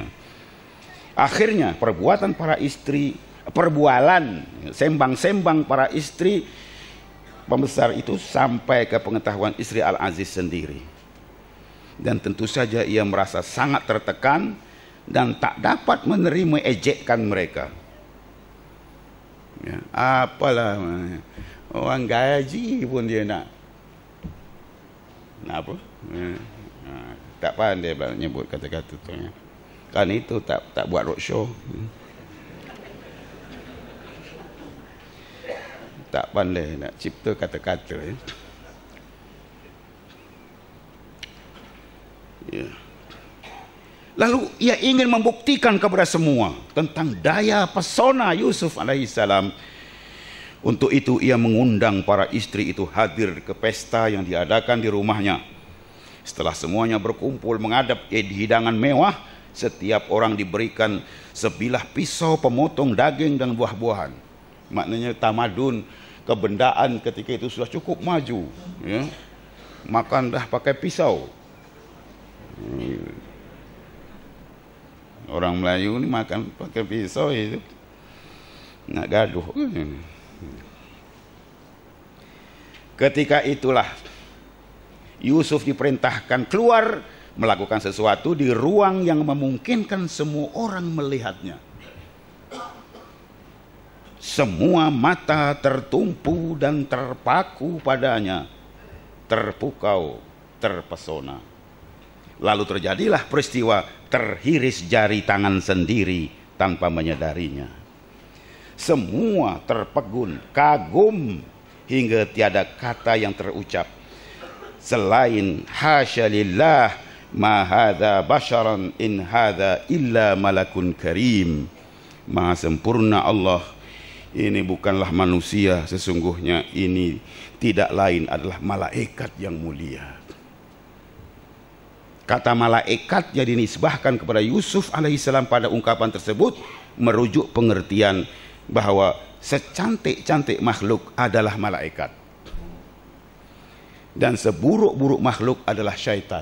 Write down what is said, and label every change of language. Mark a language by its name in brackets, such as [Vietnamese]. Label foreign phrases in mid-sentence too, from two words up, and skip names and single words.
[Malay] Akhirnya perbualan sembang-sembang para istri pembesar itu sampai ke pengetahuan istri Al-Aziz sendiri. Dan tentu saja ia merasa sangat tertekan dan tak dapat menerima ejekan mereka. Ya, apalah orang gaji pun dia nak apa? Tak pandai nyebut kata-kata tu ya. Kan itu tak buat roadshow. Tak pandai nak cipta kata-kata ya. Ya. [Indonesian] Lalu ia ingin membuktikan kepada semua tentang daya pesona Yusuf alaihissalam. Untuk itu ia mengundang para istri itu hadir ke pesta yang diadakan di rumahnya. Setelah semuanya berkumpul menghadap hidangan mewah, setiap orang diberikan sebilah pisau pemotong daging dan buah-buahan. [Malay] Maknanya tamadun kebendaan ketika itu sudah cukup maju ya. Makan dah pakai pisau. Orang Melayu ni makan pakai pisau itu nak gaduh. [Indonesian] Ketika itulah Yusuf diperintahkan keluar melakukan sesuatu di ruang yang memungkinkan semua orang melihatnya. Semua mata tertumpu dan terpaku padanya, terpukau, terpesona. Lalu terjadilah peristiwa terhiris jari tangan sendiri tanpa menyadarinya. Semua terpegun, kagum, hingga tiada kata yang terucap selain [Arabic] حاشا لله ما هذا بشرا إن هذا إلا ملك كريم. [Indonesian] Maha sempurna Allah, ini bukanlah manusia, sesungguhnya ini tidak lain adalah malaikat yang mulia. Kata malaikat yang dinisbahkan kepada Yusuf alaihissalam pada ungkapan tersebut merujuk pengertian bahwa secantik-cantik makhluk adalah malaikat dan seburuk-buruk makhluk adalah syaitan.